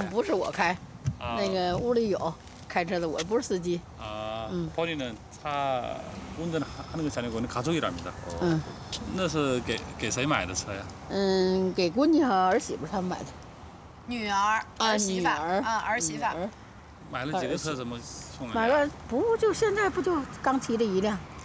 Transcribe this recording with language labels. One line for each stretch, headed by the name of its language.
Chinese: 不是我开，那个屋里有开车的，我不是司机。
Korean: 본인은 차 운전하는 것이 아니고 가족이랍니다.
Chinese: 那是给谁买的车呀？给闺女和儿媳妇他们买的。女儿、儿媳妇儿媳妇。买了几个车？怎么送了？买了不就现在不就刚提了一辆？